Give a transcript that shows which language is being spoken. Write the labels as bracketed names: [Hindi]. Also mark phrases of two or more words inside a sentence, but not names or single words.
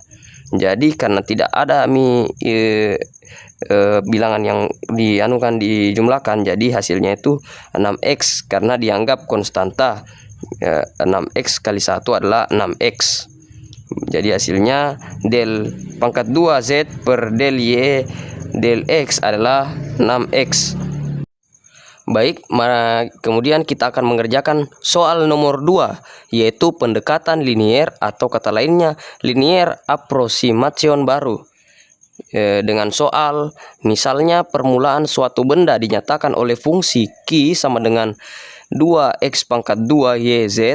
[Indonesian] Jadi karena tidak ada bilangan yang dijumlahkan, jadi hasilnya itu 6X karena dianggap konstanta. 6X kali 1 adalah 6X. Jadi hasilnya del pangkat 2Z per del Y del X adalah 6X. Baik, kemudian kita akan mengerjakan soal nomor 2, yaitu pendekatan linier atau kata lainnya [English] linear approximation [Indonesian] baru. Dengan soal, misalnya permulaan suatu benda dinyatakan oleh fungsi Q sama dengan 2X pangkat 2 YZ.